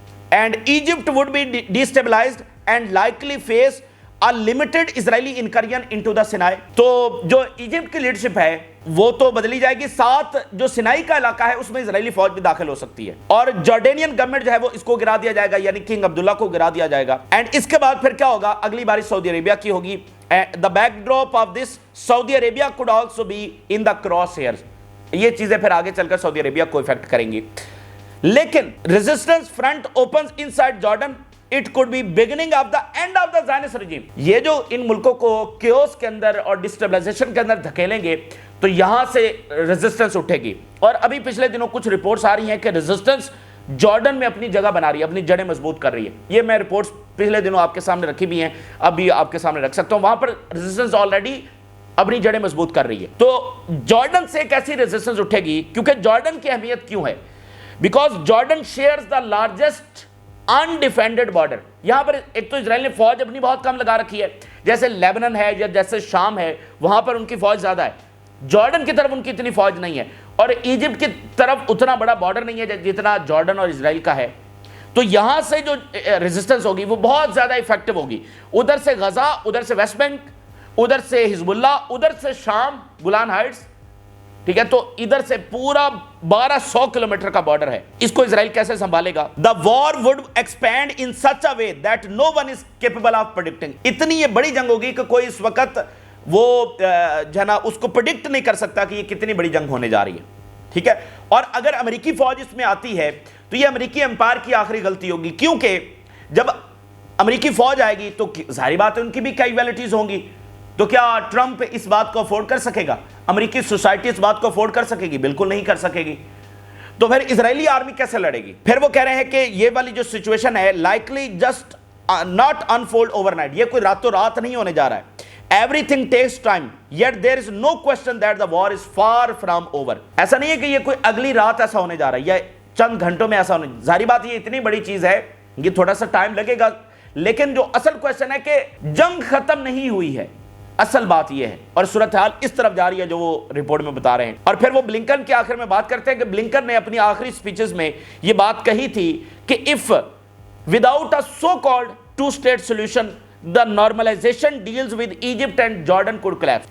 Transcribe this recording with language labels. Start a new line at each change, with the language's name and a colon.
English: And Egypt would be destabilised and likely face a limited Israeli incursion into the Sinai.
Urdu: تو جو Egypt کی leadership ہے وہ تو بدلی جائے گی, ساتھ جو سینائی کا علاقہ ہے اس میں اسرائیلی فوج بھی داخل ہو سکتی ہے, اور جارڈینین گورنمنٹ جو ہے وہ اس کو گرا دیا جائے گا, یعنی کنگ عبداللہ کو گرا دیا جائے گا. اینڈ اس کے بعد پھر کیا ہوگا, اگلی باری سعودی عربیہ کی ہوگی.
English: the backdrop of this Saudi Arabia could also be in the crosshairs.
Urdu: یہ چیزیں پھر آگے چل کر سعودی عربیہ کو افیکٹ کریں گی. لیکن
English: resistance front opens inside Jordan. It could be beginning of the end of the Zionist regime.
Urdu: یہ جو ان ملکوں کو کیوس کے اندر اور ڈسٹیبلائزیشن کے اندر دھکیلیں گے تو یہاں سے ریزسٹنس اٹھے گی. اور ابھی پچھلے دنوں کچھ رپورٹس آ رہی ہیں کہ ریزسٹنس جارڈن میں اپنی جگہ بنا رہی ہے, اپنی جڑیں مضبوط کر رہی ہے. یہ میں رپورٹس پچھلے دنوں آپ کے سامنے رکھی بھی ہیں, اب بھی آپ کے سامنے رکھ سکتا ہوں. وہاں پر ریزسٹنس آلریڈی اپنی جڑیں مضبوط کر رہی ہے. تو جارڈن سے ایک ایسی ریزسٹنس اٹھے گی, کیونکہ جارڈن کی اہمیت کیوں ہے,
English: Because Jordan shares the largest undefended border.
Urdu: یہاں پر ایک تو اسرائیل نے فوج اپنی بہت کم لگا رکھی ہے, جیسے لیبنن ہے یا جیسے شام ہے, وہاں پر ان کی فوج زیادہ ہے. جارڈن کی طرف ان کی اتنی فوج نہیں ہے, اور ایجپٹ کی طرف اتنا بڑا بارڈر نہیں ہے جتنا جارڈن اور اسرائیل کا ہے. تو یہاں سے جو ریزسٹنس ہوگی وہ بہت زیادہ ایفیکٹو ہوگی. ادھر سے غزہ, ادھر سے ویسٹ بینک, ادھر سے حزب اللہ, ادھر سے شام, گولان ہائٹس, ٹھیک ہے. تو ادھر سے پورا 1200 کلومیٹر کا بارڈر ہے. اس کو اسرائیل کیسے سنبھالے گا؟
English: The war would expand in such a way that no one is capable of predicting.
Urdu: اتنی یہ بڑی جنگ ہوگی کہ کوئی اس وقت وہ جو ہے نا اس کو پریڈکٹ نہیں کر سکتا کہ یہ کتنی بڑی جنگ ہونے جا رہی ہے, ٹھیک ہے. اور اگر امریکی فوج اس میں آتی ہے تو یہ امریکی امپائر کی آخری غلطی ہوگی, کیونکہ جب امریکی فوج آئے گی تو ظاہری بات ہے ان کی بھی کیجویلٹیز ہوں گی. تو کیا ٹرمپ اس بات کو افورڈ کر سکے گا؟ امریکی سوسائٹی اس بات کو افورڈ کر سکے گی؟ بالکل نہیں کر سکے گی. تو پھر اسرائیلی آرمی کیسے لڑے گی؟ پھر وہ کہہ رہے ہیں کہ یہ والی جو سچویشن ہے
English: likely just not unfold overnight,
Urdu: یہ کوئی راتوں رات نہیں ہونے جا رہا ہے.
English: Everything takes time, yet there is no question that the war is far from over.
Urdu: ایسا نہیں ہے کہ یہ کوئی اگلی رات ایسا ہونے جا رہا ہے یا چند گھنٹوں میں ایسا ہونے. ظاہری بات یہ اتنی بڑی چیز ہے, یہ تھوڑا سا ٹائم لگے گا, لیکن جو اصل کوشچن ہے کہ جنگ ختم نہیں ہوئی ہے, اصل بات یہ ہے. اور صورتحال اس طرف جا رہی ہے جو وہ رپورٹ میں بتا رہے ہیں. اور پھر وہ بلنکن کے آخر میں بات کرتے ہیں کہ بلنکن نے اپنی آخری سپیچز میں یہ بات کہی تھی کہ
English: if without a so-called two-state solution the normalization deals with Egypt and Jordan could collapse.